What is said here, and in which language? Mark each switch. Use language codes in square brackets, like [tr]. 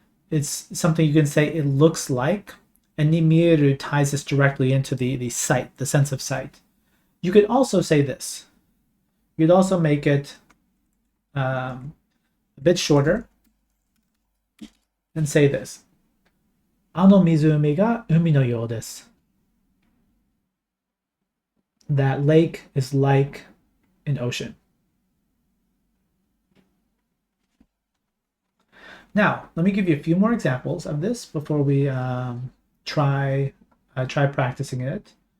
[en] It's something you can say it looks like, and ni mieru ties this directly into the sight, the sense of sight. You could also say this. You could also make it a bit shorter and say this. [ja] あの湖が海のようです。 [en] That lake is like an ocean. Now, let me give you a few more examples of this before we try practicing it.